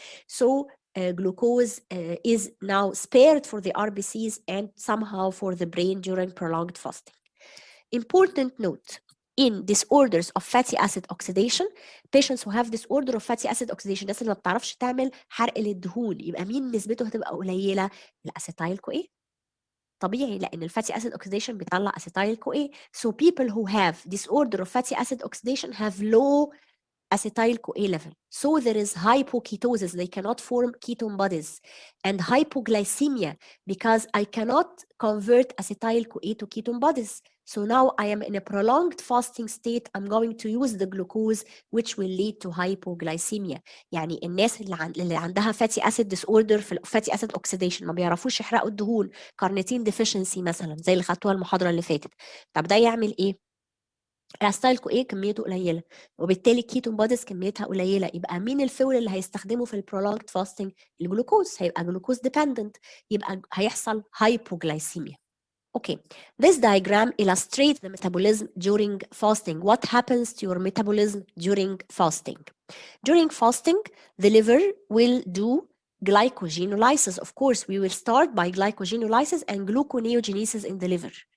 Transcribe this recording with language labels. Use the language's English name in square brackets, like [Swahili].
[English] So glucose is now spared for the RBCs and somehow for the brain during prolonged fasting. Important note, in disorders of fatty acid oxidation, patients who have disorder of fatty acid oxidation، [Arabic] الناس اللي ما بتعرفش تعمل حرق للدهون، يبقى مين نسبته هتبقى قليلة؟ الاسيتايل كو ايه. طبيعي لان الفاتي اسيد اوكسيديشن بيطلع اسيتايل كو ايه. [English] So people who have disorder of fatty acid oxidation have low acetyl CoA level. So there is hypoketosis, they cannot form ketone bodies, and hypoglycemia because I cannot convert acetyl CoA to ketone bodies. So now I am in a prolonged fasting state, I'm going to use the glucose which will lead to hypoglycemia. [Arabic] يعني الناس اللي عندها [English] fatty acid disorder [Arabic] في [English] fatty acid oxidation [Arabic] ما بيعرفوش يحرقوا الدهون، كارنيتين deficiency مثلا زي اللي خدتوها المحاضرة اللي فاتت. طب ده يعمل ايه؟ الاسيتايل كو ايه كميته قليله وبالتالي الكيتون بوديز كميتها قليله، يبقى مين الفول اللي هيستخدمه في البرولونجد فاستنج؟ الجلوكوز، هيبقى جلوكوز ديبندنت، يبقى هيحصل هايبوغلايسيميا. [English] Okay, this diagram illustrates the metabolism during fasting. What happens to your metabolism during fasting? During fasting, the liver will do glycogenolysis. Of course, we will start by glycogenolysis and gluconeogenesis in the liver.